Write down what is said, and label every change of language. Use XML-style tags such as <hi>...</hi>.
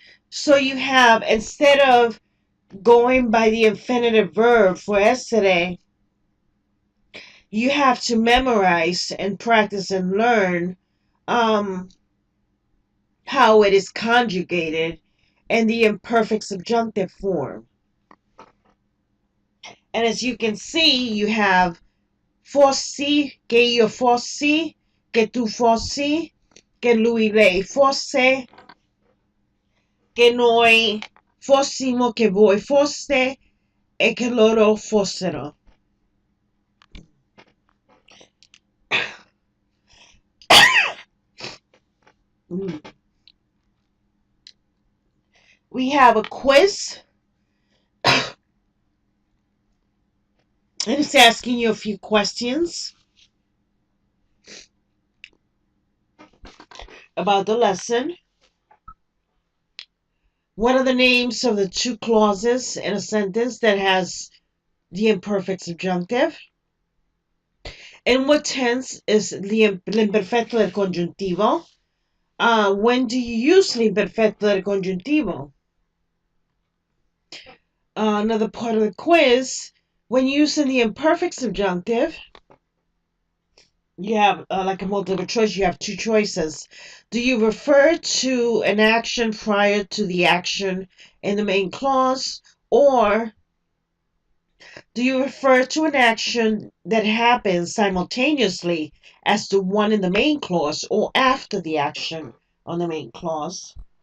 <en>So you have, instead of going by the infinitive verb for essere, you have to memorize and practice and learn how it is conjugated in the imperfect subjunctive form. And as you can see, you have</en> <it>fossi, che io fossi, che tu fossi, che lui lei fosse, che noi fossimo, che voi foste e che loro fossero.</it> <en>We have a quiz, and it's asking you a few questions about the lesson. What are the names of the two clauses in a sentence that has the imperfect subjunctive? In what tense is l'imperfetto del congiuntivo? When do you use l'imperfetto del congiuntivo? Another part of the quiz, when using the imperfect subjunctive, you have like a multiple choice, you have two choices. Do you refer to an action prior to the action in the main clause, or do you refer to an action that happens simultaneously as the one in the main clause or after the action on the main clause?</en>